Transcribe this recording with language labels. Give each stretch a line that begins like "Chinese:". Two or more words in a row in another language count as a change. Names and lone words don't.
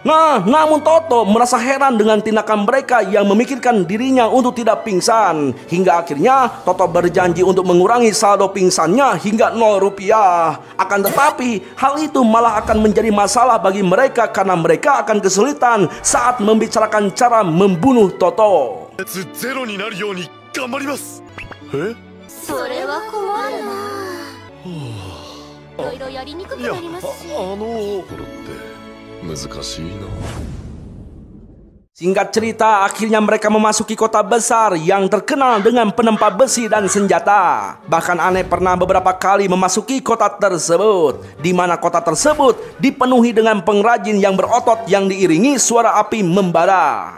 Indonesian: Nah, namun Toto merasa heran dengan tindakan mereka yang memikirkan dirinya untuk tidak pingsan. Hingga akhirnya Toto berjanji untuk mengurangi saldo pingsannya hingga 0 rupiah. Akan tetapi, hal itu malah akan menjadi masalah bagi mereka karena mereka akan kesulitan saat membicarakan cara membunuh Toto.
Japanese: ゼロになるように頑張ります。え？それは困るな。いろいろやりにくくなりますし。これって難しいな。
Indonesian: Singkat cerita, akhirnya mereka memasuki kota besar yang terkenal dengan penempa besi dan senjata. Bahkan Aneh pernah beberapa kali memasuki kota tersebut, di mana kota tersebut dipenuhi dengan pengrajin yang berotot yang diiringi suara api membara.